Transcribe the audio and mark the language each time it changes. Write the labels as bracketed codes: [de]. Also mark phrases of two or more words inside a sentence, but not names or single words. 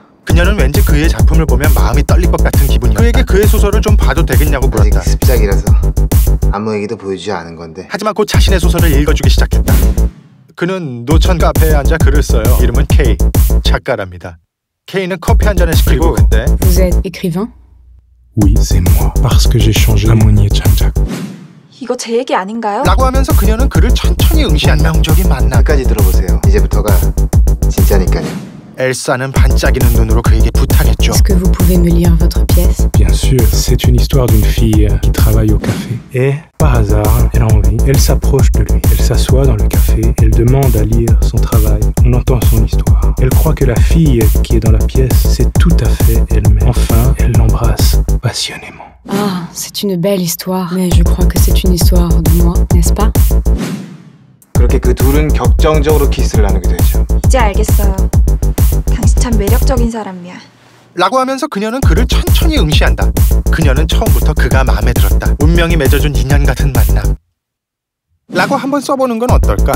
[ko] 그녀는 왠지 그의 작품을 보면 마음이 떨릴 것 같은 기분이었다. 그에게 그의 소설을 좀 봐도 되겠냐고 물었다. 아직 습작이라서 아무에게도 보여주지 않은 건데. 하지만 곧 자신의 소설을 읽어주기 시작했다. 그는 노천 카페에 앉아 글을 써요. 이름은 K, 작가랍니다. K는 커피 한 잔을 시키고 그때 [fr] Vous êtes écrivain? Oui, c'est moi. Parce que j'ai changé à 문예창작. [ko] 이거 제 얘기 아닌가요? 라고 하면서 그녀는 그를 천천히 응시한다. 운명적인 만남. 끝까지 들어보세요. 이제부터가 진짜니까요. 엘사는 반짝이는 눈으로 그에게 부탁했죠. [fr] Est-ce que vous pouvez me lire votre pièce? Bien sûr, c'est une histoire d'une fille qui travaille au café. Et, par hasard, elle a envie. Elle s'approche de lui. Elle s'assoit dans le café. Elle demande à lire son travail. On entend son histoire. Elle croit que la fille qui est dans la pièce, c'est tout à fait elle-même. Enfin, elle l'embrasse passionnément. Ah, c'est une belle histoire. Mais je crois que c'est une histoire de moi, n'est-ce pas? [ko] 그렇게 그 둘은 격정적으로 키스를 나누게 되죠. 이제 알겠어요. 당신 참 매력적인 사람이야. 라고 하면서 그녀는 그를 천천히 응시한다. 그녀는 처음부터 그가 마음에 들었다. 운명이 맺어준 인연 같은 만남. 라고 한번 써보는 건 어떨까?